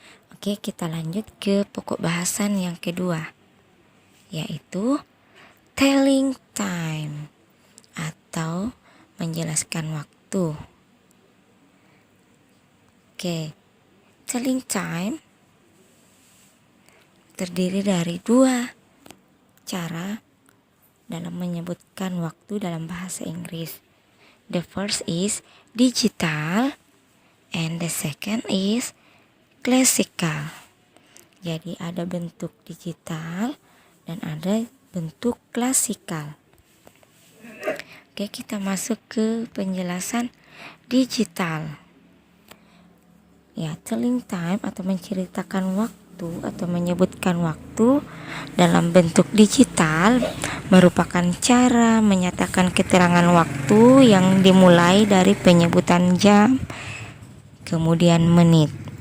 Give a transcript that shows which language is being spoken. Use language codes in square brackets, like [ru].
[id] Oke, kita lanjut ke pokok bahasan yang kedua, yaitu telling time atau menjelaskan waktu. Oke, telling time terdiri dari dua cara dalam menyebutkan waktu dalam bahasa Inggris. [en] The first is digital and the second is classical. [id] Jadi ada bentuk digital dan ada bentuk klasikal. Oke, kita masuk ke penjelasan digital. Ya, telling time atau menceritakan waktu atau menyebutkan waktu dalam bentuk digital merupakan cara menyatakan keterangan waktu yang dimulai dari penyebutan jam, kemudian menit.